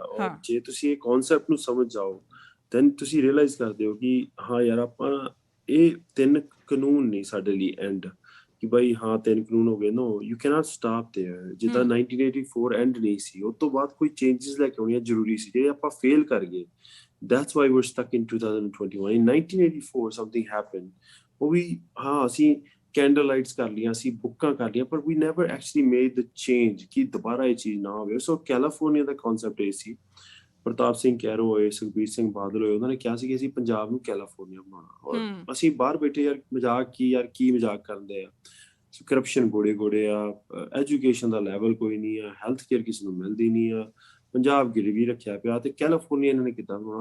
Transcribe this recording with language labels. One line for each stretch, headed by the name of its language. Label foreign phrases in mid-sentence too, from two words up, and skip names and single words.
Punjabi: ਔਰ ਜੇ ਤੁਸੀਂ ਇਹ ਕਨਸੈਪਟ ਨੂੰ ਸਮਝ ਜਾਓ ਦੈਨ ਤੁਸੀਂ ਰਿਅਲਾਈਜ਼ ਕਰਦੇ ਹੋ ਕਿ ਹਾਂ ਯਾਰ ਆਪਾਂ ਇਹ 3 ਕਾਨੂੰਨ ਨਹੀਂ ਸਾਡੇ ਲਈ ਐਂਡ, ਕਿ ਬਈ ਹਾਂ 3 ਕਾਨੂੰਨ ਹੋ ਗਏ।
English: No, you can't stop there.
Punjabi: ਜਿੱਦਾਂ 1984 ਐਂਡ ਨਹੀਂ ਸੀ, ਉਸ ਤੋਂ ਬਾਅਦ ਕੋਈ ਚੇਂਜਸ ਲੈ ਕੇ ਆਉਣੀਆਂ ਜ਼ਰੂਰੀ ਸੀ, ਜਿਹੜੇ ਆਪਾਂ ਫੇਲ ਕਰ ਗਏ।
English: That's why we're stuck in 2021. In 1984 something happened.
Punjabi: ਉਹ ਵੀ ਹਾਂ ਅਸੀਂ
English: candle lights
Punjabi: ਕਰ ਲਈਆਂ, ਅਸੀਂ ਬੁੱਕਾਂ ਕਰ ਲਈਆਂ, ਪਰ
English: we never actually made the change
Punjabi: ਕਿ ਦੁਬਾਰਾ ਇਹ ਚੀਜ਼ ਨਾ ਹੋਵੇ। ਸੋ ਕੈਲੀਫੋਰਨੀਆ ਦਾ ਕਨਸੈਪਟ ਇਹ ਸੀ, ਪ੍ਰਤਾਪ ਸਿੰਘ ਕੈਰੋ ਹੋਏ, ਸੁਖਬੀਰ ਸਿੰਘ ਬਾਦਲ ਹੋਏ, ਉਹਨਾਂ ਨੇ ਕਿਹਾ ਸੀ ਕਿ ਅਸੀਂ ਪੰਜਾਬ ਨੂੰ ਕੈਲੀਫੋਰਨੀਆ ਬਣਾਉਣਾ। ਔਰ ਅਸੀਂ ਬਾਹਰ ਬੈਠੇ ਯਾਰ ਕੀ ਮਜ਼ਾਕ ਕਰਦੇ ਆ। ਕਰਪਸ਼ਨ ਗੋੜੇ ਆ, ਐਜੂਕੇਸ਼ਨ ਦਾ ਲੈਵਲ ਕੋਈ ਨਹੀਂ ਆ,
English: health care
Punjabi: ਕਿਸੇ ਨੂੰ ਮਿਲਦੀ ਨਹੀਂ ਆ, ਪੰਜਾਬ ਗਿਰਵੀ ਰੱਖਿਆ ਪਿਆ, ਤੇ ਕੈਲੀਫੋਰਨੀਆ ਇਹਨਾਂ ਨੇ ਕਿੱਦਾਂ ਬਣਾਉਣਾ।